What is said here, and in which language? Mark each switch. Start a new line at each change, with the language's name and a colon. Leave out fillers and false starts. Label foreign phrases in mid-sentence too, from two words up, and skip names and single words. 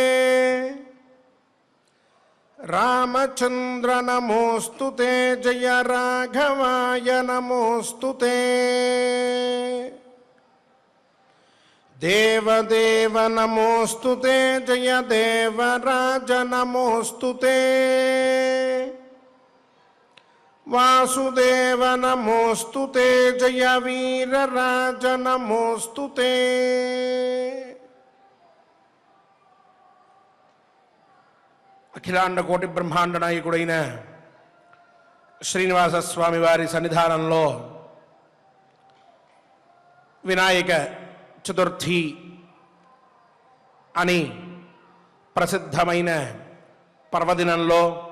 Sanskrit: रामचंद्र नमोस्तुते जय राघवाय नमोस्तुते देवदेव नमोस्तुते जय देवराज नमोस्तुते वासुदेव नमोस्तुते जय वीरराज नमोस्तुते
Telugu: అఖిలాండ కోటి బ్రహ్మాండ నాయకుడైన శ్రీనివాస స్వామి వారి సన్నిధానంలో వినాయక చతుర్థి అని ప్రసిద్ధమైన పర్వదినంలో